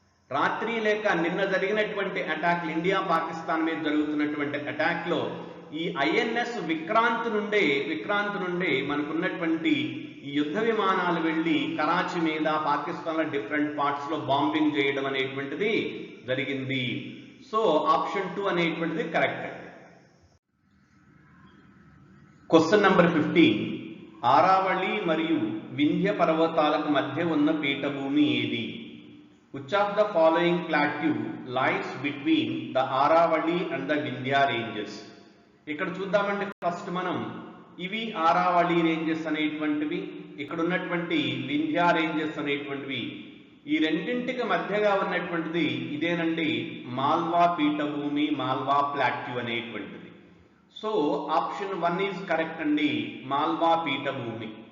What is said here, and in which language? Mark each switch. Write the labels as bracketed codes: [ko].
[te] రాత్రి లేక నిన్న జరిగినటువంటి అటాక్లు, ఇండియా పాకిస్తాన్ మీద జరుగుతున్నటువంటి అటాక్లో ఈ ఐఎన్ఎస్ విక్రాంత్ నుండే మనకున్నటువంటి ఈ యుద్ధ విమానాలు వెళ్ళి కరాచీ మీద, పాకిస్తాన్లో డిఫరెంట్ పార్ట్స్లో బాంబింగ్ చేయడం అనేటువంటిది జరిగింది. సో ఆప్షన్ 2 అనేటువంటిది కరెక్ట్ అండి. క్వశ్చన్ నంబర్ 15, ఆరావళి మరియు వింధ్య పర్వతాలకు మధ్య ఉన్న పీఠభూమి ఏది? [en] Which of the following plateau lies between the Aravalli and the Vindhya ranges? [te] ఇక్కడ చూద్దామండి. ఫస్ట్ మనం ఇవి ఆరావళి రేంజెస్ అనేటువంటివి, ఇక్కడ ఉన్నటువంటి వింధ్యా రేంజెస్ అనేటువంటివి. ఈ రెండింటికి మధ్యగా ఉన్నటువంటిది ఇదేనండి, మాల్వా పీఠభూమి, మాల్వా ప్లాట్యూ అనేటువంటిది. [en] so option 1 is correct అండి, [te] మాల్వా పీఠభూమి.